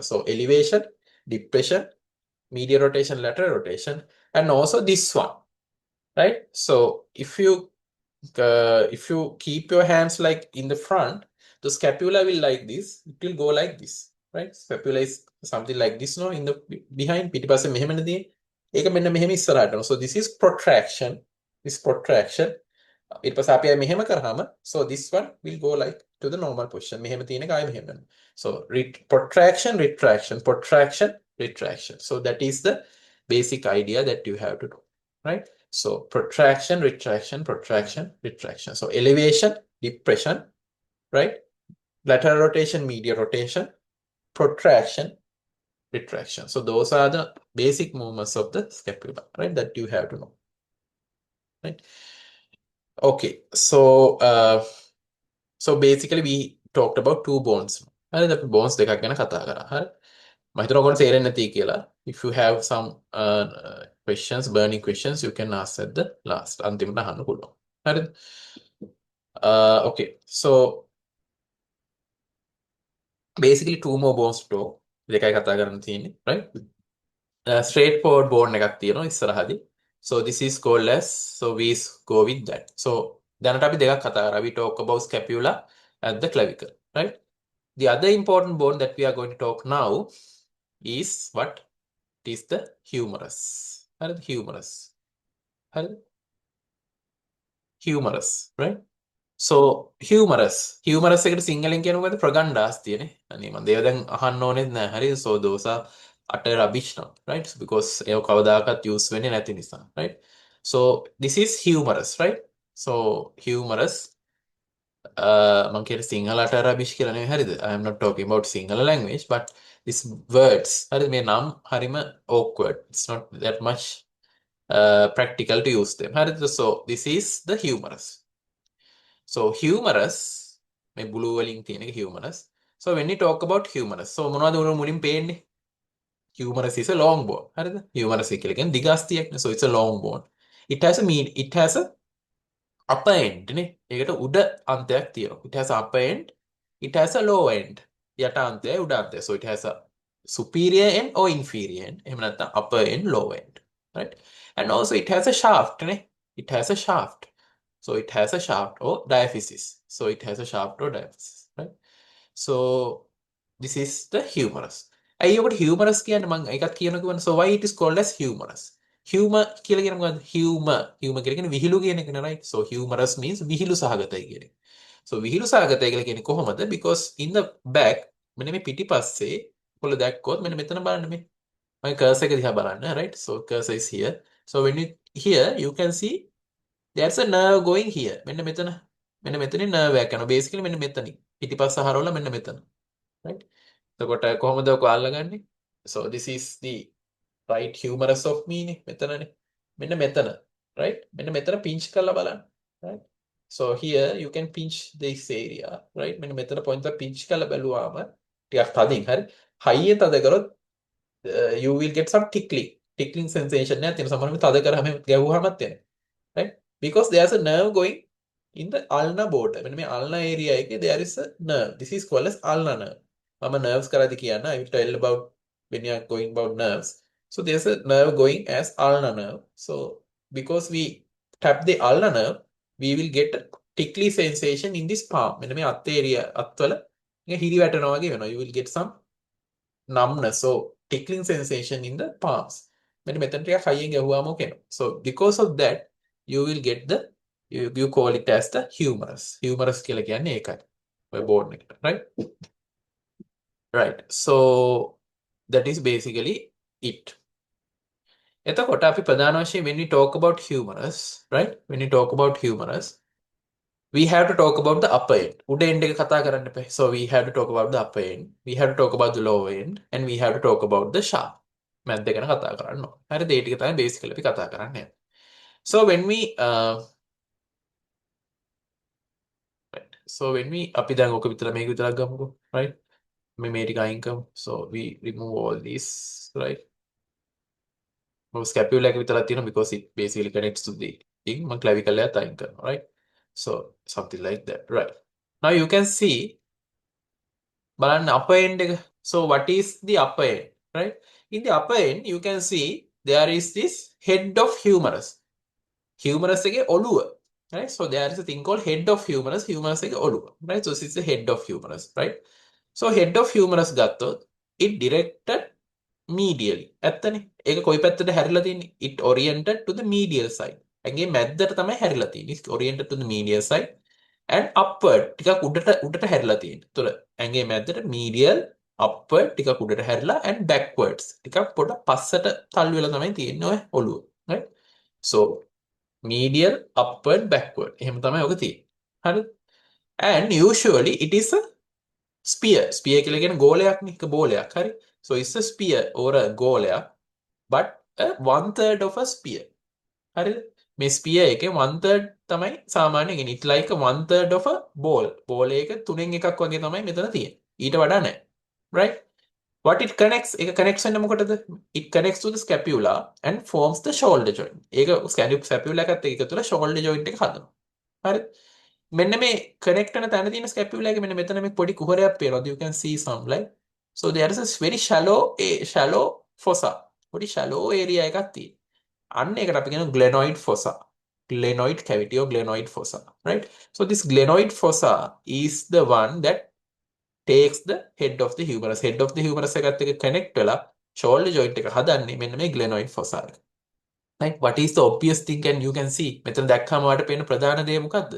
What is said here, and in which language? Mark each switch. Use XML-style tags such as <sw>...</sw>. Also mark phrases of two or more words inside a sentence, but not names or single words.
<en>So elevation, depression, medial rotation, lateral rotation, and also this one, right? So if you keep your hands like in the front, the scapula will like this, it will go like this, right? Scapula is something like this, no, in the behind</en> <si>පිටිපස්සේ මෙහෙමනේ තියෙන්නේ. ඒක මෙන්න මෙහෙම ඉස්සරහට යනවා.</si> <en>So this is protraction. This protraction.</en> <si>ඊට පස්සේ අපි මෙහෙම කරාම,</si> <en>so this one will go like to the normal position.</en> <si>මෙහෙම තියෙන එක ආයෙ මෙහෙම යනවා.</si> <en>So protraction, retraction, protraction, retraction. So that is the basic idea that you have to do, right? So protraction, retraction, protraction, retraction. So elevation, depression, right? Lateral rotation, medial rotation, protraction, retraction. So those are the basic movements of the scapula, right? That you have to know, right? Okay, so basically we talked about two bones.</en> <si>හරිද? අපි bones දෙකක් ගැන කතා කරා. හරි? මම හිතනවා ඔයගොල්ලෝ තේරෙන්නේ නැති කියලා.</si> <en>If you have some questions, burning questions, you can ask at the last.</en> <si>අන්තිමට අහන්න පුළුවන්. හරිද?</si> <en>Okay, so basically two more bones to talk.</en> <si>දෙකයි කතා කරන්න තියෙන්නේ,</si> <en>right? Straightforward bone</en> <si>එකක් තියෙනවා ඉස්සරහදී.</si> <en>So this is called as, so we go with that.</en> <si>So දැනට අපි දෙකක් කතා කරා.</si> <en>We talk about scapula and the clavicle, right? The other important bone that we are going to talk now is what? is the humerus. හරිද? humerus. හරිද? humerus, right? So humerus</en> <si>එකට සිංහලෙන් කියනවා මොකද? ප්‍රගණ්ඩාස්තියනේ. අනේ මම දේව දැන් අහන්න ඕනෙත් නෑ. හරිද?</si> <en>so those are utter rubbish now, right?</en> <si>So, because ඒව කවදාකවත් use වෙන්නේ නැති නිසා,</si> <en>right? so this is humerus, right?</en> <si>so humerus මම කියන සිංහල</si> <en>utter rubbish</en> <si>කියලා නෙවෙයි, හරිද?</si> <en>I am not talking about Sinhala language, but these words,</en> <si>හරිද? මේ නම් හරිම awkward.</si> <en>It's not that much practical to use them. හරිද? so this is the humerus. so humerus</en> <si>මේ blue වලින් තියෙන එක</si> <en>humerus. so when we talk about humerus, so</en> <si>මොනවද උන මුලින් පේන්නේ?</si> <en>humerus is a long bone.</en> <si>හරිද? humerus කියලා කියන්නේ දිගාස්තියක් නේ.</si> <en>so it's a long bone. it has a upper end නේ.</en> <si>ඒකට උඩ අන්තයක් තියෙනවා.</si> <en>it has a upper end, it has a lower end.</en> <si>යට අන්තයයි උඩ අන්තයයි.</si> <en>so it has a superior end or inferior end.</en> <si>එහෙම නැත්නම්</si> <en>upper end, lower end. right? and also it has a shaft නේ. it has a shaft. so it has a shaft or diaphysis. so it has a shaft or diaphysis. right? so this is the humerus.</en> <si>ඇයි ඔකට humerus කියන්නේ? මම ඒකත් කියනකම</si> <en>so why it is called as humerus?</en> <si>humor කියලා කියන්නේ මොකද්ද? humor කියලා කියන්නේ විහිළු කියන එකනේ,</si> <en>right? so humerus means</en> <si>විහිළු සහගතයි කියන එක. so විහිළු සහගතයි කියලා කියන්නේ කොහොමද?</si> <en>because in the back</en> <si>මෙන්න මේ පිටිපස්සේ ඔයාලා දැක්කොත් මෙන්න මෙතන බලන්න මේ මම cursor එක දිහා බලන්න,</si> <en>right? so cursor is here. so when you here you can see there's a nerve going here.</en> <si>මෙන්න මෙතනින් nerve එකක් යනවා. basically මෙන්න මෙතනින් පිටිපස්ස හරවලා මෙන්න මෙතන, right? එතකොට කොහොමද ඔක අල්ලගන්නේ?</si> <en>so this is the right humerus of me නේ.</en> <si>මෙතනනේ. මෙන්න මෙතන, right? මෙන්න මෙතන pinch කරලා බලන්න,</si> <en>right? so here you can pinch this area, right?</en> <si>මෙන්න මෙතන point එක pinch කරලා බැලුවාම ටිකක් තදින්, හරි?</si> <en>high</en> <si>තද කරොත්</si> <en>you will get some tickling sensation</en> <si>එකක් තියෙන. සමහරවිට තද කරාම ගැහුවාමත් එනවා,</si> <en>right? because there's a nerve going in the ulnar border.</en> <si>මෙන්න මේ</si> <en>ulnar area එකේ there is a nerve. this is called as ulnar nerve.</en> <si>මම nerves කරද්දි කියන්න</si> <en>I will tell about when you are going about nerves. so there's a nerve going as ulnar nerve. so because we tap the ulnar nerve we will get a tickly sensation in this palm.</en> <si>මෙන්න මේ අත් area අත්වල හිරි වැටෙනවා වගේ වෙනවා.</si> <en>you will get some numbness or tickling sensation in the palms.</en> <si>මෙන්න මෙතන ටිකක් හයියෙන් ගැහුවාම ඔක එනවා.</si> <en>so because of that you will get the you call it as the humerus.</en> <si>humerus කියලා කියන්නේ ඒකයි. ඔය බෝන් එකට,</si> <en>right? right. so that is basically it.</en> <si>එතකොට අපි ප්‍රධාන වශයෙන්</si> <en>when we talk about humerus, right? when we talk about humerus we have to talk about the upper end.</en> <si>උඩ end එක කතා කරන්න එපා.</si> <en>so we have to talk about the upper end, we have to talk about the lower end, and we have to talk about the shaft.</en> <si>මැද දෙක ගැන කතා කරන්න ඕනේ. හරිද? ඒ ටික තමයි basically අපි කතා කරන්නේ.</si> <en>so when we right. so when we</en> <si>අපි දැන් ඔක විතර මේක විතරක් ගමුකෝ, right? මේ ටික අයින් කරමු.</si> <en>so we remove all this, right?</en> <si>scapula එක විතරක් තියෙනවා</si> <en>because it basically connects to the thing.</en> <si>මම clavicle එකත් අයින් කරනවා,</si> <en>right? so something like that, right? now you can see</en> <si>බලන්න upper end එක.</si> <en>so what is the upper end, right? in the upper end you can see there is this head of humerus.</en> <si>humerus එකේ ඔළුව,</si> <en>right? so there is a thing called head of humerus.</en> <si>humerus එකේ ඔළුව,</si> <en>right? so this is the head of humerus, right? so head of humerus ගත්තොත් it directed medially.</en> <si>ඇත්තනේ. ඒක කොයි පැත්තට හැරිලා තියෙන්නේ?</si> <en>it oriented to the medial side.</en> <si>ඇඟේ මැද්දට තමයි හැරිලා තියෙන්නේ.</si> <en>It's oriented to the medial side and upward.</en> <si>ටිකක් උඩට හැරිලා තියෙන්නේ. ඒතර ඇඟේ මැද්දට</si> <en>medial, upward</en> <si>ටිකක් උඩට හැරිලා</si> <en>and backwards.</en> <si>ටිකක් පොඩ පස්සට තල්ලු වෙලා තමයි තියෙන්නේ ඔය ඔළුව.</si> <en>right? so medial, upward, backward.</en> <si>එහෙම තමයි ඔක තියෙන්නේ. හරිද?</si> <en>and usually it is a spear.</en> <si>spear කියලා කියන්නේ ගෝලයක් නේ. එක බෝලයක්. හරි?</si> <en>so it's a spear or a ගෝලයක් but a 1/3 of a spear.</en> <si>හරිද? මේ spear එකේ 1/3 තමයි සාමාන්‍යයෙන් ඉන්නේ.</si> <en>it's like a 1/3 of a ball.</en> <si>ball එක තුනෙන් එකක් වගේ තමයි මෙතන තියෙන්නේ. ඊට වඩා නැහැ.</si> <en>right? what it connects,</en> <si>ඒක connects වෙන්නේ මොකටද?</si> <en>it connects to the scapula and forms the shoulder joint.</en> <si>ඒක scapula එකත් එක්ක එකතු වෙලා</si> <en>shoulder joint</en> <si>එක හදනවා. හරිද? මෙන්න මේ connect වෙන තැන තියෙන scapula එක මෙන්න මෙතන මේ පොඩි කුහරයක් පේනවා.</si> <en>you can see some like so there is a very shallow fossa.</en> <si>පොඩි</si> <en>shallow area</en> <si>එකක් තියෙනවා. අන්න ඒකට අපි කියනවා</si> <en>glenoid fossa. glenoid cavity or glenoid fossa, right? so this glenoid fossa is the one that takes the head of the humerus. head of the humerus</en> <si>එකත් එක්ක connect වෙලා</si> <en>shoulder joint</en> <si>එක හදන්නේ මෙන්න මේ</si> <en>glenoid fossa</en> <si>එක.</si> <en>Right? What is the obvious thing and you can see</en> <si>මෙතන දැක්කම ඔයාලට පේන ප්‍රධාන දේ මොකද්ද?</si>